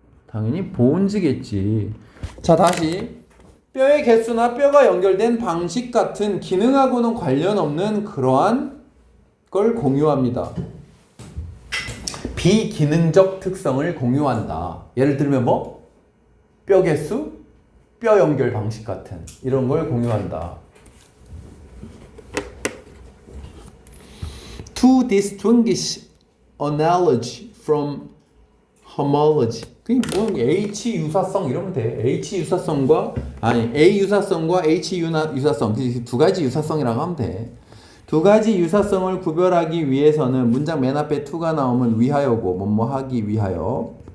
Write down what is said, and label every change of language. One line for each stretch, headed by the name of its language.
Korean: 당연히 본즈겠지. 자, 다시 뼈의 개수나 뼈가 연결된 방식 같은 기능하고는 관련 없는 그러한 걸 공유합니다. 비기능적 특성을 공유한다. 예를 들면 뭐? 뼈 개수, 뼈 연결 방식 같은 이런 걸 공유한다.
English: To distinguish analogy from homology.
Korean: 그게 뭐 H 유사성 이러면 돼. H 유사성과 A 유사성과 H 유사성 그 두 가지 유사성이라고 하면 돼. 두 가지 유사성을 구별하기 위해서는 문장 맨 앞에 to가 나오면 위하여고 뭐뭐 하기 위하여.